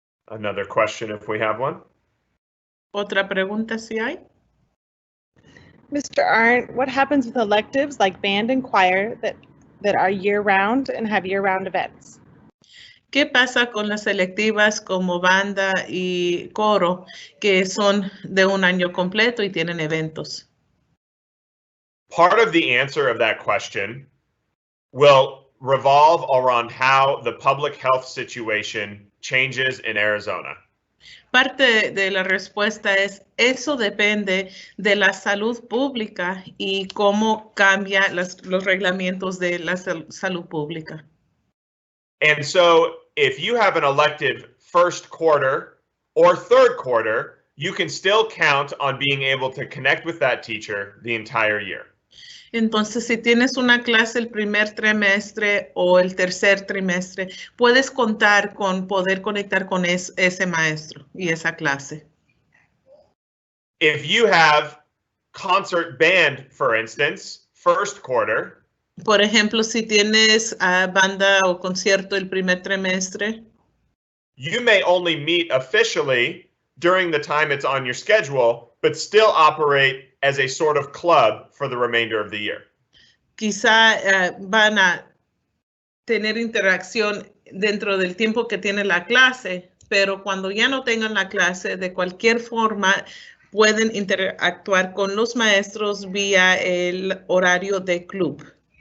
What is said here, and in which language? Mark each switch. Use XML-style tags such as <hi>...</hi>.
<en>Another question if we have one.</en> <es>Otra pregunta si hay.</es> <en>Mr. Arndt, what happens with electives like band and choir that are year-round and have year-round events?</en> <es>¿Qué pasa con las selectivas como banda y coro que son de un año completo y tienen eventos?</es> <en>Part of the answer of that question will revolve around how the public health situation changes in Arizona.</en> <es>Parte de la respuesta es, eso depende de la salud pública y cómo cambia los reglamentos de la salud pública.</es> <en>And so if you have an elective first quarter or third quarter, you can still count on being able to connect with that teacher the entire year.</en> <es>Entonces, si tienes una clase el primer trimestre o el tercer trimestre, puedes contar con poder conectar con ese maestro y esa clase.</es> <en>If you have concert band, for instance, first quarter,</en> <es>Por ejemplo, si tienes banda o concierto el primer trimestre,</es> <en>you may only meet officially during the time it's on your schedule, but still operate as a sort of club for the remainder of the year.</en> <es>quizá van a tener interacción dentro del tiempo que tiene la clase, pero cuando ya no tengan la clase, de cualquier forma, pueden interactuar con los maestros vía el horario de club.</es>